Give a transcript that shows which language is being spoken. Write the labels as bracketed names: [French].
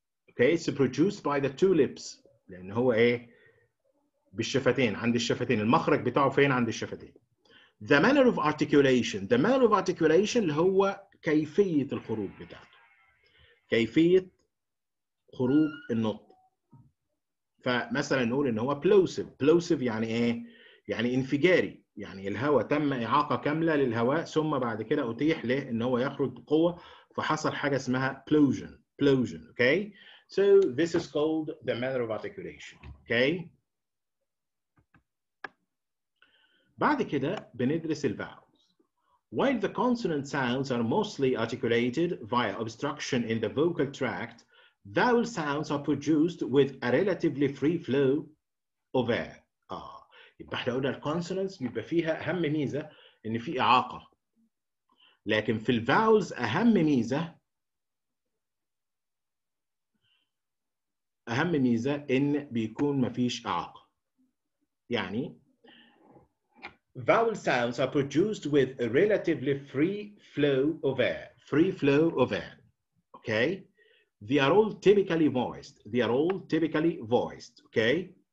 [English] Okay, it's produced by the two lips. [Arabic] لأن هو إيه؟ بالشفتين، عند الشفتين. المخرج بتاعه فين؟ عند الشفتين. [English] The manner of articulation. The manner of articulation [Arabic] اللي هو كيفية الخروج بتاعته. كيفية خروج النطق. فمثلا نقول إن هو plosive. Plosive يعني إيه؟ يعني انفجاري. يعني الهواء تم إعاقة كاملة للهواء ثم بعد كده أتيح له إن هو يخرج بقوة فحصل حاجة اسمها plosion. [English] Plosion, okay? So this is called the manner of articulation, okay? [Arabic] بعد كده بندرس الvowels. [English] While the consonant sounds are mostly articulated via obstruction in the vocal tract, vowel sounds are produced with a relatively free flow of air. [Arabic] يبقى احنا قلنا الكونسونانتس بيبقى فيها اهم ميزه ان في اعاقه. لكن في الفاولز اهم ميزه ان بيكون مفيش اعاقه. [English] يعني vowel sounds are produced with a relatively free flow of air. Free flow of air. Okay? They are all typically voiced. They are all typically voiced. Okay?